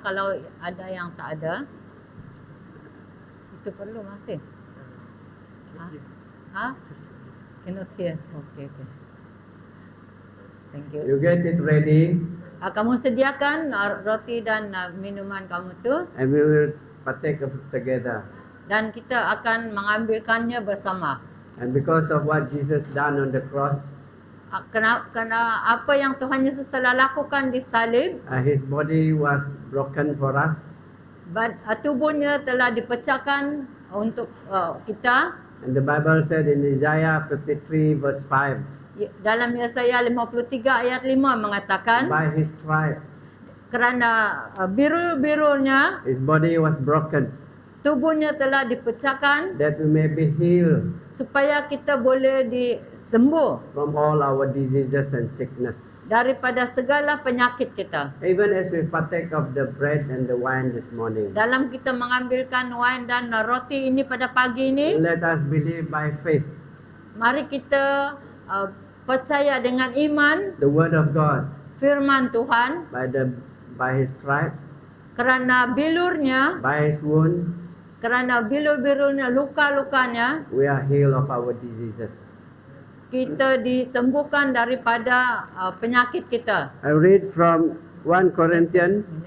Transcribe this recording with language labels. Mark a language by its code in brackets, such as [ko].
[ms] Kalau ada yang tak ada, itu perlu masih. [en] Ha? Cannot hear. Okay. Thank you. you get it ready, [ms] Kamu sediakan roti dan minuman kamu tu, [en] and we will partake of it together. [ms] dan kita akan mengambilkannya bersama. [en] And because of what Jesus done on the cross, [ms] Kerana apa yang Tuhan Yesus telah lakukan di salib, [en] his body was broken for us. [ms] tubuhnya telah dipecahkan untuk kita. [en] And the Bible said in Isaiah 53 verse 5, [ms] Dalam Yesaya 53 ayat 5 mengatakan, [en] by his stripe, [ms] kerana biru-birunya [en] his body was broken, [ms] tubuhnya telah dipecahkan [en] that we may be healed [ms] supaya kita boleh disembuh [en] from all our diseases and sickness. [ms] daripada segala penyakit kita. [en] Even as we partake of the bread and the wine this morning, [ms] Dalam kita mengambilkan wine dan roti ini pada pagi ini, [en] let us believe by faith [ms] mari kita percaya dengan iman [en] the word of God. [ms] firman Tuhan. [en] By his stripe, [ms] Kerana bilurnya, [en] by his wound, [ms] kerana bilur-bilurnya, luka-lukanya, [en] we are healed of our diseases. [ms] kita disembuhkan daripada penyakit kita. [en] I read from 1 Corinthians